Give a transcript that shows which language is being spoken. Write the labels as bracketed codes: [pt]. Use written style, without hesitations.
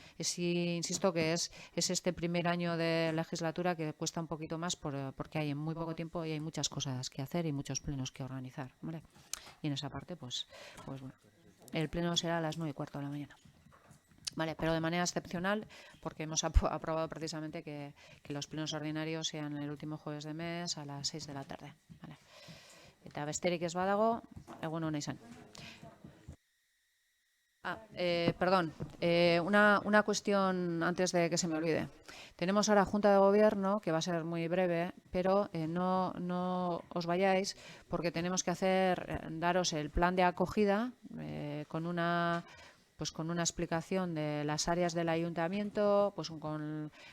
[es] Insisto que es este primer año de legislatura que cuesta un poquito más porque hay en muy poco tiempo y hay muchas cosas que hacer y muchos plenos que organizar, ¿vale? Y en esa parte, pues bueno, el pleno será a las 9:15 de la mañana. Vale, pero de manera excepcional, porque hemos aprobado precisamente que los plenos ordinarios sean el último jueves de mes a las 6 de la tarde. Vale. [eu] Eta besterik ez badago, egun ona izan. [es] Perdón, una cuestión antes de que se me olvide. Tenemos ahora Junta de Gobierno, que va a ser muy breve, pero no os vayáis porque tenemos que daros el plan de acogida con una explicación de las áreas del ayuntamiento, pues con